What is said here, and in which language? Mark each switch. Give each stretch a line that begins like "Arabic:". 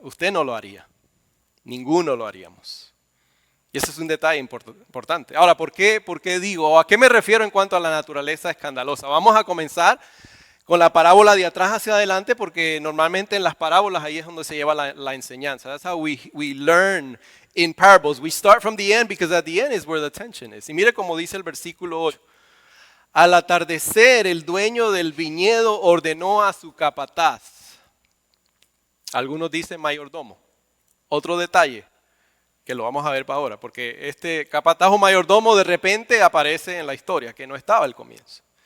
Spanish: Usted no lo haría, ninguno lo haríamos. Y ese es un detalle importante. Ahora, ¿por qué digo, o a qué me refiero en cuanto a la naturaleza escandalosa? Vamos a comenzar con la parábola de atrás hacia adelante, porque normalmente en las parábolas ahí es donde se lleva la enseñanza.
English: That's how we learn in parables. We start from the end because at the end is where the tension is.
Spanish: Y mire cómo dice el versículo 8. Al atardecer, el dueño del viñedo ordenó a su capataz. Algunos dicen mayordomo. Otro detalle que lo vamos a ver para ahora, porque este capataz o mayordomo de repente aparece en la historia, que no estaba al comienzo.